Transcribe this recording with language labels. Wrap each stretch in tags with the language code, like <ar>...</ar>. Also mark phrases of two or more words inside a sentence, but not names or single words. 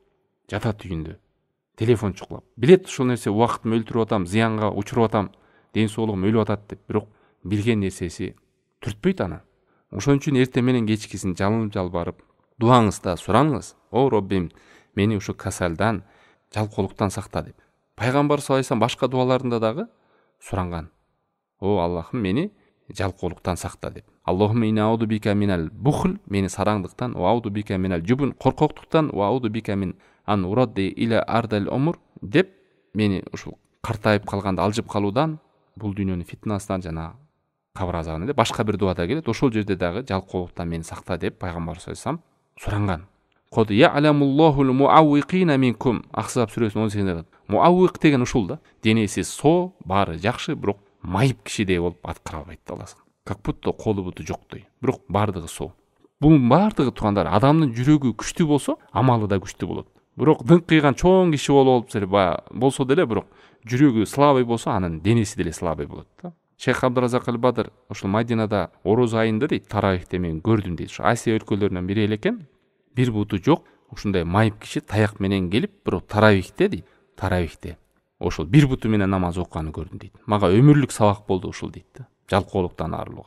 <ky>Жатат үйүндө, телефон чукулап. Билет ушул нерсе убактымды өлтүрүп атам, зыянга учуруп атам, ден соолугум өлүп атат деп, бирок билген нерсеси түртпөйт аны. Ошон үчүн эртең менен кечкисин жалынып жалбарып, дуаңызда сураңыз. О Роббим, мени ушу касалдан, жалкоолуктан сакта деп. Пайгамбар</ky> <ar>صلى الله عليه وسلم</ar> <ky>башка дуаларында дагы суранган. О Аллахым, мени жалкоолуктан сакта деп.</ky> <ar>اللهم إنا أعوذ بك من البخل,</ar> <ky>мени сараңдыктан,</ky> <ar>وأعوذ بك من الجبن,</ar> <ky>коркоктуктан,</ky> <ar>وأعوذ بك من أن أرد إلى أرذل العمر</ar> <ky>деп, мени ушул картайып калганда алжып калуудан, бул дүйнөнүн фитнасынан жана кабыр азабынан деп башка бир дуада келет. Ошол жерде дагы жалкоолуктан мени сакта деп пайгамбар</ky> <ar>صلى الله عليه وسلم</ar> <ky>суранган.</ky> <ar>قد يعلم الله المعوقين منكم.</ar> <ky>Ахзаб сүрөсүнүн 18-де. Муаввиқ деген ушул да. Денеси со, баары жакшы, бирок майып кишидей болуп аткара албайт да Аллах.</ky> <ru>Как будто</ru> <ky>колу буту жоктой. Бирок баардыгы со. Бунун баардыгы туугандар, адамдын жүрөгү күчтүү болсо, амалы да күчтүү болот. Бирок дыңкыйган чоң киши болсо деле, бирок жүрөгү слабый болсо, анын денеси деле слабый болот да. Шейх Абдуразак аль-Бадр ошол Мадинада ороз айында дейт, таравихте мен көрдүм дейт. Ошо Асия өлкөлөрүнөн бири элекен, бир буту жок, ушундай майып киши таяк менен келип, бирок таравихте дейт, таравихте ошол бир буту менен намаз окуганын көрдүм дейт. Мага өмүрлүк сабак болду ушул дейт да. Жалкоолуктан арылууга.</ky>